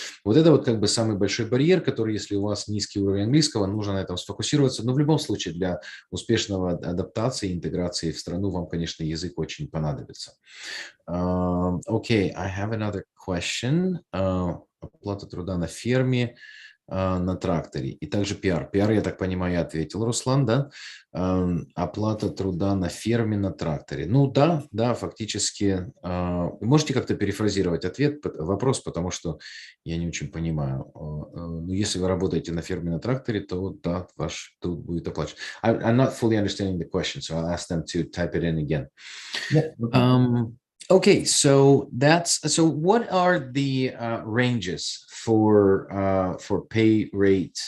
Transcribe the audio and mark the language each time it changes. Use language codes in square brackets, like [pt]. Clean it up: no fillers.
[ru] Вот это вот как бы самый большой барьер, который, если у вас низкий уровень английского, нужно на этом сфокусироваться. Но в любом случае для успешного адаптации, интеграции в страну вам, конечно, язык очень понадобится. [en] Okay, I have another question. [ru] Оплата труда на ферме, на тракторе и также PR. PR, я так понимаю, я ответил, Руслан, да? Оплата труда на ферме, на тракторе. Ну да, фактически. Можете как-то перефразировать вопрос, потому что я не очень понимаю. Если вы работаете на ферме, на тракторе, то да, ваш труд будет оплачен. [en] I'm not fully understanding the question, so I'll ask them to type it in again. Yeah. Okay, so what are the ranges for pay rate?